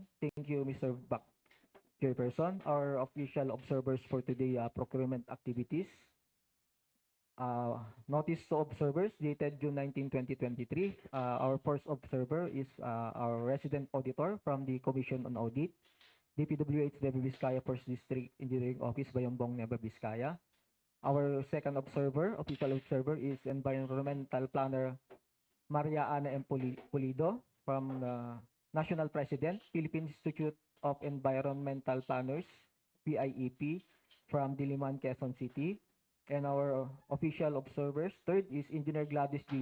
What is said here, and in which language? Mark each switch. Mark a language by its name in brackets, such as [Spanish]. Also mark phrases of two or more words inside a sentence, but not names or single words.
[English] Thank you, Mr. Back Chairperson. Our official observers for today procurement activities. Notice to observers dated June 19, 2023. Our first observer is our resident auditor from the Commission on Audit, DPWH NV Vizcaya First District Engineering Office, Bambang, Nueva, Vizcaya. Our second observer, official observer, is Environmental Planner Maria Ana M. Pulido from National President, Philippine Institute of Environmental Planners, PIEP, from Diliman, Quezon City. And our official observers, third is Engineer Gladys G.